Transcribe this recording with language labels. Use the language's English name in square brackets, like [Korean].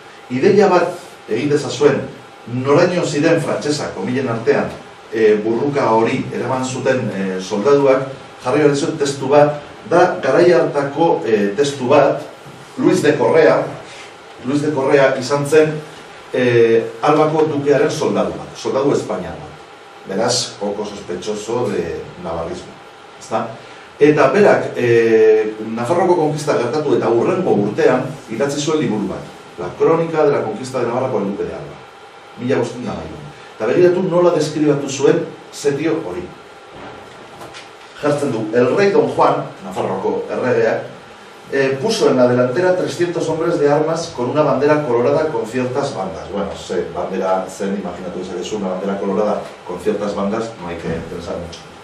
[Basque] Ideia bat egin dezazuen, noraino ziren frantsesak, komilen artean, burruka hori eraman zuten soldaduak, jarri behar dizut testu bat, da garai hartako testu bat, Luis de Correa izan zen Albako dukearen soldadu bat, soldadu espainiar bat. Beraz, [Spanish] poco sospechoso de navarrismo. [Basque] Eta berak, Nafarroko konkista gertatu eta hurrengo urtean idatzi zuen liburu bat. [Spanish] La crónica de la conquista de Navarra por el duque de Alba. 1508. [Basque] Eta begiratu nola deskribatu zuen setio hori. Jartzen du, [Spanish] el rey Don Juan, [Basque] Nafarroko erregeak, [Spanish] puso en la delantera 300 hombres de armas con una bandera colorada con ciertas bandas. Bueno, [Basque] bandera zen, imaginatu dezakezu, [Spanish] una bandera colorada con ciertas bandas, no hay que pensar mucho.